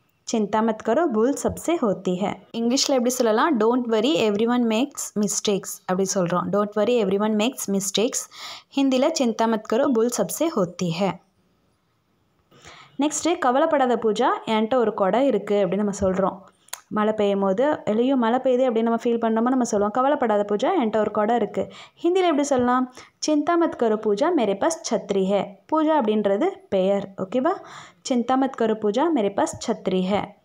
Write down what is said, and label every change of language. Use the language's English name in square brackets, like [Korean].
[Hindi] चिंता मत करो भूल सबसे होती है. [English] English [Tamil] எப்படி சொல்லலாம்? [English] don't worry everyone makes mistakes [Tamil] அப்படி சொல்கிறோம். [English] Don't worry everyone makes mistakes. [Hindi] ஹிந்தியில் चिंता मत करो भूल सबसे होती है. [Tamil] நெக்ஸ்ட்டு கவலைப்படாத பூஜா, என்கிட்ட ஒரு குடம் இருக்குது அப்படின்னு நம்ம சொல்கிறோம். மழை பெய்யும் போது இல்லையோ மழை பெய்யுது அப்படின்னு நம்ம ஃபீல் பண்ணோமோ நம்ம சொல்லுவோம் கவலைப்படாத பூஜா, என்கிட்ட ஒரு குடம் இருக்குது. ஹிந்தியில் எப்படி சொல்லலாம்? [Hindi] சிந்தா மத் கரோ பூஜா, மேரே பாஸ் சத்ரி ஹே. [Tamil] பூஜா அப்படின்றது பெயர். ஓகேவா? [Hindi] சிந்தா மத் கரோ பூஜா, மேரே பாஸ் சத்ரி ஹே.